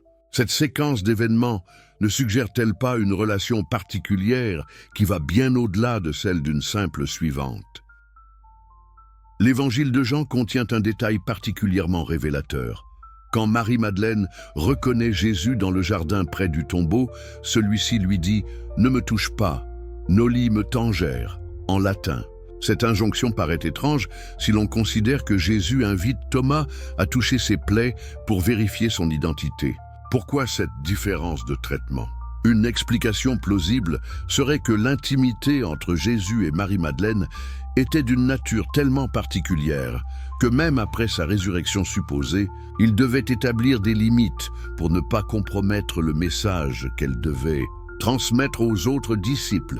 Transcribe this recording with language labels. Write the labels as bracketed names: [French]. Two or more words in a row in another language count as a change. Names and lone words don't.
[French] Cette séquence d'événements ne suggère-t-elle pas une relation particulière qui va bien au-delà de celle d'une simple suivante? L'évangile de Jean contient un détail particulièrement révélateur. Quand Marie-Madeleine reconnaît Jésus dans le jardin près du tombeau, celui-ci lui dit « Ne me touche pas, [Latin] noli me tangere » [French] en latin. Cette injonction paraît étrange si l'on considère que Jésus invite Thomas à toucher ses plaies pour vérifier son identité. Pourquoi cette différence de traitement? Une explication plausible serait que l'intimité entre Jésus et Marie-Madeleine était d'une nature tellement particulière que même après sa résurrection supposée, il devait établir des limites pour ne pas compromettre le message qu'elle devait transmettre aux autres disciples.